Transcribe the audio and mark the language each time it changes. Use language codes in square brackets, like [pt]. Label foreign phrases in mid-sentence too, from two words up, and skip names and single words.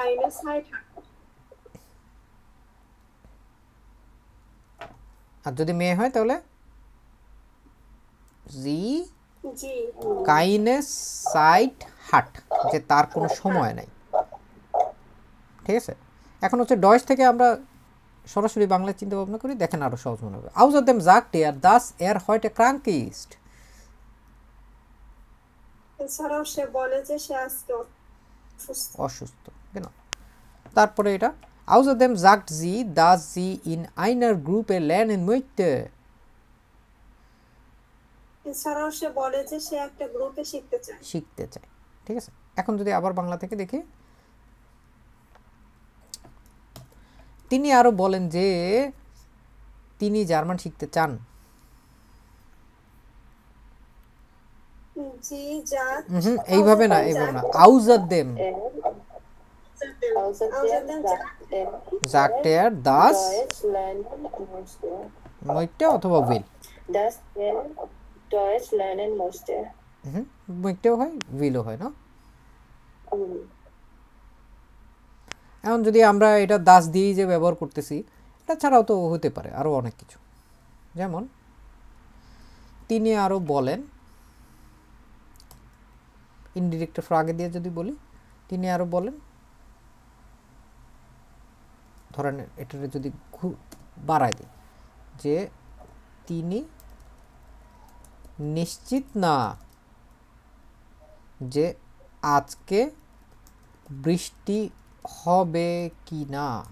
[bn] আর যদি মেয়ে হয় তাহলে [de] Sie keine Zeit hat, [bn] যে তার কোনো সময় নাই। ঠিক আছে, এখন হচ্ছে ডয়েস থেকে আমরা সরাসরি বাংলায় চিন্তা ভাবনা করি, দেখেন আরো সহজ মনে হবে। [de] Außerdem sagt er, dass er heute krank ist। [bn] এছাড়াও সে বলে যে সে আজকে অসুস্থ কেন, তারপরে এটা [de] Außerdem sagt sie, dass sie in einer Gruppe lernen möchte। [bn] এছাড়াও সে বলে যে সে একটা গ্রুপে শিখতে চায়, শিখতে চায়। ঠিক আছে, এখন যদি আবার বাংলা থেকে দেখি, তিনি আরো বলেন যে তিনি জার্মান শিখতে চান। জি যা এইভাবে না, এইভাবে না, [de] Außerdem sagt er, das möchte [bn] অথবা will, [de] Das er Deutsch lernen möchte. [bn] möchteও হয়, willও হয় না। এখন যদি আমরা এটা দাস দিয়েই যে ব্যবহার করতেছি, এটা ছাড়াও তো হতে পারে আরও অনেক কিছু, যেমন তিনি আরও বলেন, ইনডিরেক্টের আগে দিয়ে যদি বলি, তিনি আরও বলেন, ধরেন এটাকে যদি বাড়ায় দিই, যে তিনি নিশ্চিত না যে আজকে বৃষ্টি হবে কি না।